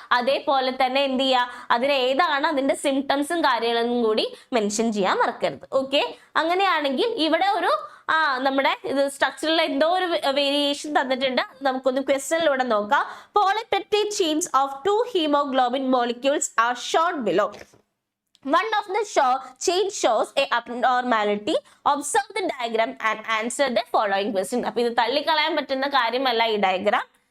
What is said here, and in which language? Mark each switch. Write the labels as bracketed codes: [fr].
[ml] അതേപോലെ തന്നെ എന്ത് ചെയ്യുക, അതിന് ഏതാണ് അതിന്റെ സിംറ്റംസും കാര്യങ്ങളും കൂടി മെൻഷൻ ചെയ്യാൻ മറക്കരുത്. ഓക്കെ, അങ്ങനെയാണെങ്കിൽ ഇവിടെ ഒരു നമ്മുടെ ഇത് സ്ട്രക്ചറിൽ എന്തോ ഒരു വേരിയേഷൻ തന്നിട്ടുണ്ട്. നമുക്കൊന്ന് ക്വസ്റ്റ്യനിലൂടെ നോക്കാം. [en] Polypeptide chains of 2 haemoglobin molecules are shown below. One of the chain shows a abnormality. Observe the diagram and answer the following question. [ml] അപ്പൊ ഇത് തള്ളിക്കളയാൻ പറ്റുന്ന കാര്യമല്ല ഈ ഡയഗ്രാം.